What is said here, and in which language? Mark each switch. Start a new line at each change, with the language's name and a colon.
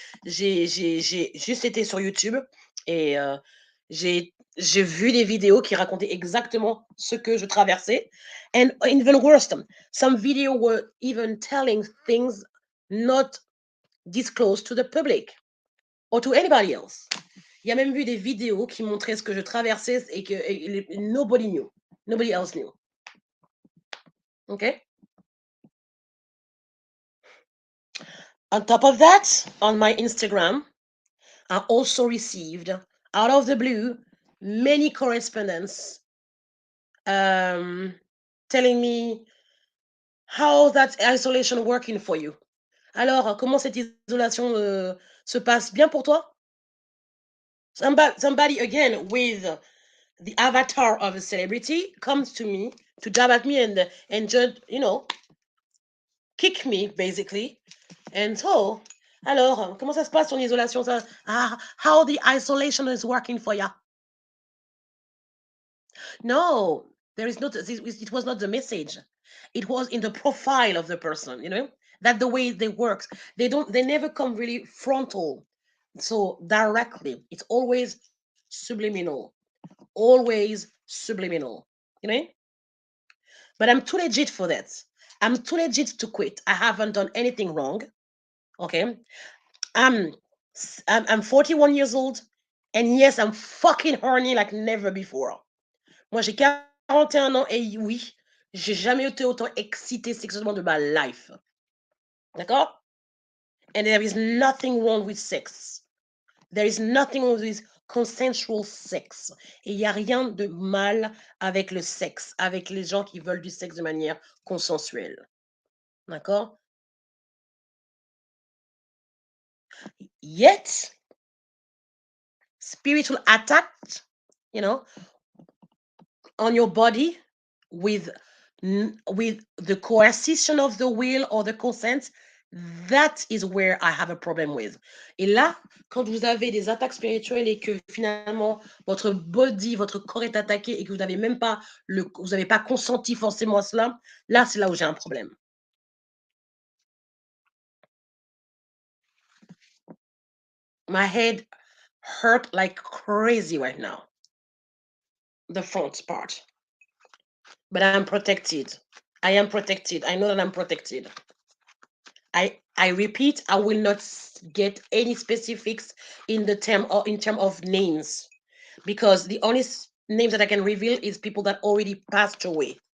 French: J'ai juste été sur YouTube et j'ai vu des vidéos qui racontaient exactement ce que je traversais.
English: And even worse, some video were even telling things not disclosed to the public or to anybody else.
French: Il y a même vu des vidéos qui montraient ce que je traversais et que
English: nobody knew. Nobody else knew. Okay? On top of that, on my Instagram, I also received, out of the blue, many correspondence telling me how that isolation working for you.
French: Alors, comment cette isolation se passe bien pour toi?
English: Somebody again with the avatar of a celebrity comes to me to jab at me and just, kick me basically. And so,
French: alors, comment ça se passe ton isolation?
English: How the isolation is working for you? No, there is not. It was not the message. It was in the profile of the person. That the way they work. They don't. They never come really frontal. So directly, it's always subliminal. Always subliminal. You know. But I'm too legit for that. I'm too legit to quit. I haven't done anything wrong. Okay. I'm I'm 41 years old, and yes, I'm fucking horny like never before.
French: Moi, j'ai 41 ans et oui, j'ai jamais été autant excitée sexuellement de ma life. D'accord?
English: And there is nothing wrong with sex. There is nothing wrong with consensual sex.
French: Et il n'y a rien de mal avec le sexe, avec les gens qui veulent du sexe de manière consensuelle. D'accord?
English: Yet, spiritual attack, you know, on your body with with the coercion of the will or the consent, that is where I have a problem with.
French: Et là, quand vous avez des attaques spirituelles et que finalement votre body, votre corps est attaqué et que vous n'avez même pas vous n'avez pas consenti forcément à cela, là c'est là où j'ai un problème.
English: My head hurt like crazy right now. The front part. But I'm protected. I am protected. I know that I'm protected. I repeat, I will not get any specifics in the term or in term of names, because the only names that I can reveal is people that already passed away.